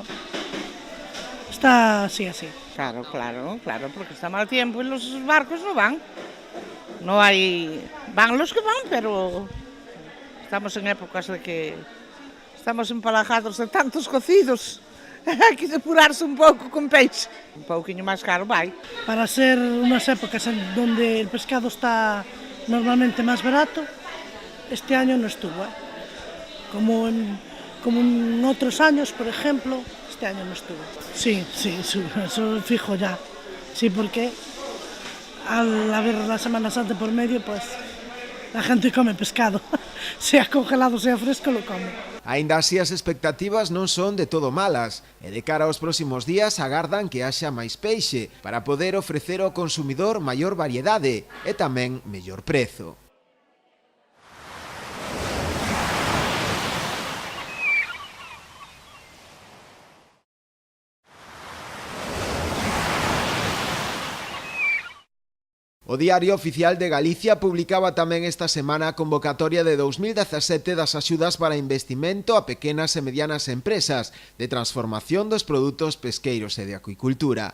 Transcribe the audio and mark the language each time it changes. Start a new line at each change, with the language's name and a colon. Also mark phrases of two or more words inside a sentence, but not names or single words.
Spanish: Está así. Claro, porque está mal tiempo y los barcos no van. No hay... Van los que van, pero estamos en épocas de que estamos empalajados de tantos cocidos. Hay que depurarse un
Galician: pouco con peixe. Un pouquinho máis caro vai.
Spanish: Para ser unas épocas en donde el pescado está normalmente más barato, este año no estuvo. Como en otros años, por ejemplo, este año no estuvo. Sí, eso fijo ya. Sí, porque al haber la Semana Santa por medio, pues la gente come pescado. Sea congelado, sea fresco, lo come.
Galician: Aínda así, as expectativas non son de todo malas, e de cara aos próximos días agardan que haxa máis peixe para poder ofrecer ao consumidor maior variedade e tamén mellor prezo. O Diario Oficial de Galicia publicaba tamén esta semana a convocatoria de 2017 das axudas para investimento a pequenas e medianas empresas de transformación dos produtos pesqueiros e de acuicultura.